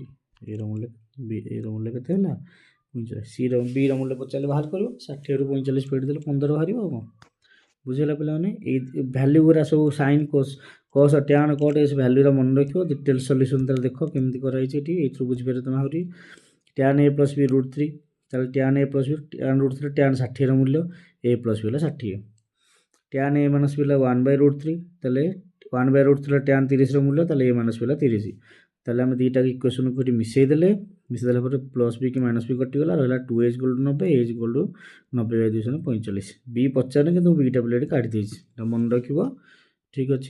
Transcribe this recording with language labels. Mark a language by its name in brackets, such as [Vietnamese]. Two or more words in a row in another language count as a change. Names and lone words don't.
[Odia] a ର ମୂଲ୍ୟ କେତେ ହେଲା 45। b ର ମୂଲ୍ୟ ପଚାରିଲେ ବାହାର କରିବ 60ରୁ 45 ପେଡ଼ି ଦେଲେ 15 ବାହାରିବ ଆଉ କ'ଣ ବୁଝିଗଲା ପିଲାମାନେ। ଏଇ ଭ୍ୟାଲ୍ୟୁ ଗୁଡ଼ା ସବୁ [English] sine cos tan cot [Odia] ଏ ଭ୍ୟାଲ୍ୟୁର ମନେ ରଖିବ। [English] detail solution [Odia] ତାହେଲେ ଦେଖ କେମିତି କରାଯାଇଛି ଏଠି ଏଇଥିରୁ ବୁଝିପାରିବ ତୁମେ ଆହୁରି। tan a + b √3 ତାହେଲେ tan a + b tan √3 tan 60ର ମୂଲ୍ୟ a + b ହେଲା 60। tan a - b ହେଲା 1/√3 ତାହେଲେ 1/√3 tan 30ର ମୂଲ୍ୟ ତାହେଲେ a - b ହେଲା 30। ତାହେଲେ ଆମେ ଦୁଇଟା ଇକ୍ୱେସନ୍କୁ ଏଠି ମିଶାଇ ଦେଲା ପରେ ପ୍ଲସ୍ b କି ମାଇନସ୍ b କଟିଗଲା ରହିଲା 2a = 90 a = 90/245। b ପଚାରେ କିନ୍ତୁ bଟା ପିଲା ଏଠି କାଢ଼ି ଦେଇଛି ମନେ ରଖିବ ଠିକ୍ ଅଛି।